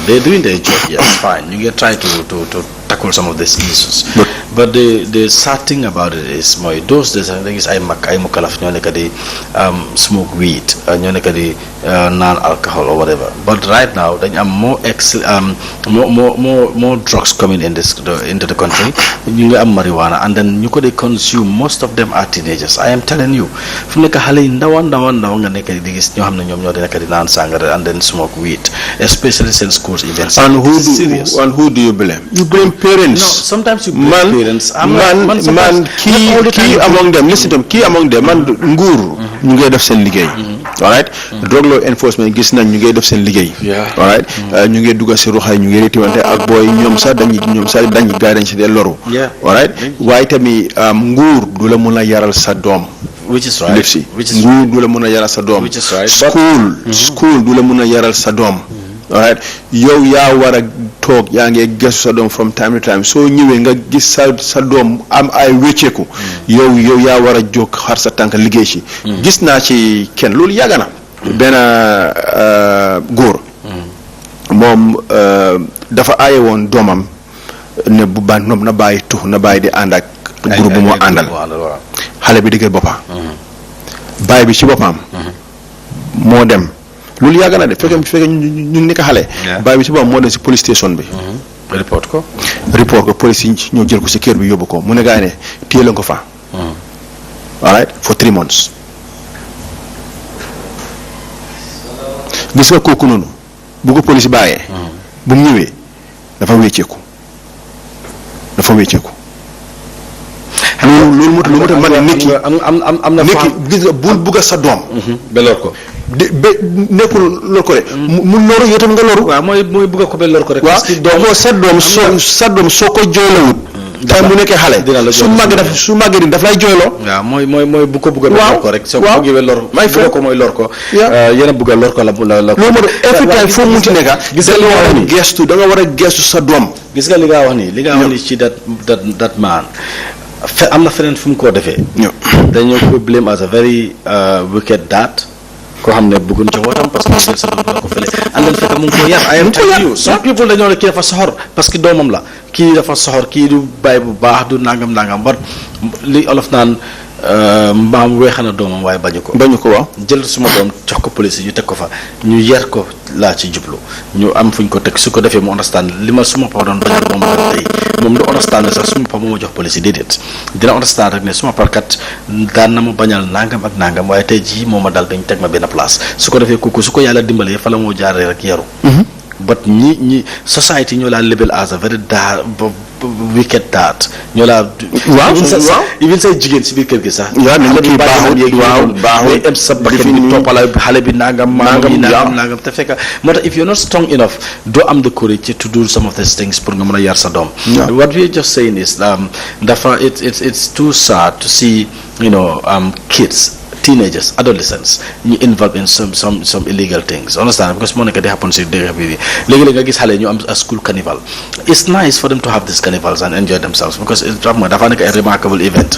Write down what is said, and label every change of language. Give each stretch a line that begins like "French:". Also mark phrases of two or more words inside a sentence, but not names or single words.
English: They're doing their job, yes, fine. You can try to tackle some of these issues. But the sad thing about it is mooy those days
Wolof: da gis ay mukalaf ñoo nekk di
English: smoke weed,
Wolof: ñoo nekk di naan
English: alcohol or whatever. But right now dañu am more drugs coming into the country.
Wolof: ñu ngi am
English: marijuana, and then
Wolof: ñu ko di
English: consume, most of them are teenagers. I am telling you,
Wolof: fu nekk xale yi ndaw nga nekk di gis ñoo xam ne ñoom ñoo di nekk di naan sangara
English: and then smoke weed, especially since schools events. And who do you blame? You blame parents. No, sometimes you blame parents. Key among them, listen to them, key among them,
Wolof: man, nguur ñu ngi def seen liggéey.
English: All right? Drug law enforcement
Wolof: gis nañ ñu ngi def seen liggéey.
English: All right?
Wolof: ñu ngi dugg si ruxay ñu ngi retiwante ak booy ñoom sax dañuy gaay dañ si dee loru.
English: All right?
Wolof: waaye tamit nguur du la mun a yaral sa doom.
English: Which is right.
Wolof: Nguur du la mun a yaral sa doom.
English: Which is right.
Wolof: School du la mun a yaral sa doom.
English: All right,
Wolof: yow yaa war a toog yaa ngi gëstu sa doom
English: from time to time
Wolof: soo ñëwee nga gis sa doom am ay wécceeku yow yaa war a jóg xar sa tànk liggéey ci. gis naa ci kenn loolu yàgg na benn góor moom dafa aaye woon doomam ne bu baax noom na bàyyi tux na bàyyi di ànd ak groupe bu moo àndal xale bi dëgër boppam bàyyi bi ci boppam moo dem loolu yàgg na de fekkee ñu nekk xale. bàyyi bi ci boppam moo dem si police station bi. report ko police yi ñoo jël ko si kër bi yóbbu ko mu ne gaa ne téye la ko fa.
English: all right for 3 months.
Wolof: gis nga kooku noonu bu ko police bàyyee. bu mu ñëwee dafa wécceeku. loolu moo tax man nit ki am na gis nga bul bugg sa doom. ba lor ko. nekkul lor ko rek. mu loru yow tam nga loru. waaw mooy bugg ko ba lor ko rek. parce que sa doom soo ko jooylawut. tey mu nekkee xale. su màggee daf lay jooyloo. waaw mooy bu ko bugg a lor ko rek. soo ko buggee lor ko mooy lor ko. yéen a bugg a lor ko la. loolu moo tax
English: every time
Wolof: foo munti nekka. gis nga li nga wax nii da nga war a gestu sa doom. gis nga li nga wax nii ci
English: that man.
Wolof: am na feneen fu mu ko defee. dañoo ko
English: blame as a very wicked dad.
Wolof: koo xam ne bëgguñ ci wootam parce que mu jël sa doom la ko fële
English: and then
Wolof: fekk mu ngi ko yar.
English: I am telling you some people
Wolof: dañoo ne kii dafa soxor parce que doomam la kii dafa soxor kii du bàyyi bu baax du nangam ba li olof naan mbaam weexa na doomam waaye bañu ko waaw jël suma doom jox ko police ñu teg ko fa ñu yar ko laa ci jublu ñu am fuñ ko teg su ko defee mu understand li ma suma pa doon bañal moom la tey moom du understand ne sax suma pa moo ma jox police déedéet dina understand rek ne suma parkat daan na ma bañal nangam ak nangam waaye tey jii moo ma dal dañ teg ma benn place su ko defee kooku su ko yàlla dimbalee fa la moo jaaree rek yaru but ñi society ñoo laa
English: label as a very wicked dad
Wolof: ñoo laa. waaw even say jigéen si biir kër gi sax. waaw nañu kii baaxul em sa bakkan bi toppala xale bi nangam te fekk moo tax
English: if you're not strong enough
Wolof: doo am
English: the courage to do some of these things
Wolof: pour nga mën a yar sa doom.
English: what we are just saying is dafa it's too sad to see kids teenagers, adolescents, you involved in some illegal things. Understand? Because Monica, they happen to a school carnival. It's nice for them to have these carnivals and enjoy themselves because it's a remarkable event.